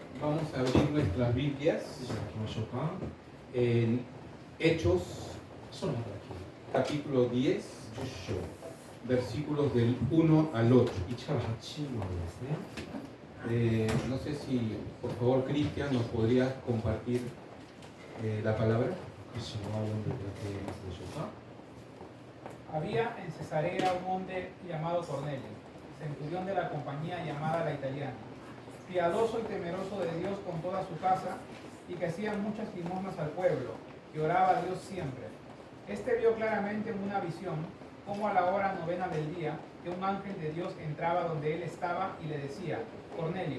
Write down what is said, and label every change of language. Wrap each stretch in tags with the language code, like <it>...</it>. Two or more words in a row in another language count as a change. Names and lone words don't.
<es>Vamos a abrir nuestras Biblias</es> <ja>聖書を開きましょうか。</ja> <es>en Hechos</es> <ja>書の働き、</ja> <es>capítulo 10,</es> <ja>10章、</ja> <es>versículos del 1 al 8.</es> <ja>1 から8までですね。</ja> <es>No sé si, por favor, Cristian, nos podrías compartir la palabra.</es> <ja>箇所は読んでいただけますでしょうか。</ja> <es>Había en Cesarea un hombre llamado Cornelio, centurión de la compañía llamada La Italiana, piadoso y temeroso de Dios con toda su casa, y que hacía muchas limosnas al pueblo, y oraba a Dios siempre. Este vio claramente en una visión, como a la hora 9 del día, que un ángel de Dios entraba donde él estaba y le decía: Cornelio.</es>